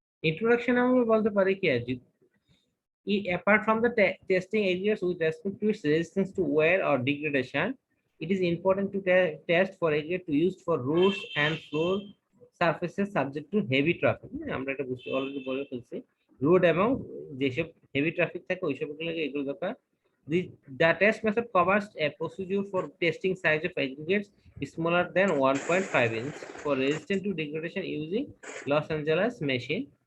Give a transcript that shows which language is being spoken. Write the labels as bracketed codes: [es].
[bn] Introduction আমরা বলতে পারি কি আছে, [en] apart from the testing areas with respect to its resistance to wear or degradation, it is important to test for aggregate to use for roads and floor surfaces subject to heavy traffic. [bn] আমরা এটা বুঝতে already বলে ফেলছি, road এবং যেসব heavy traffic থাকে ওইসব এগুলো দরকার। [en] The test method covers a procedure for testing size of aggregates smaller than 1.5 inch for resistant to degradation using Los Angeles machine.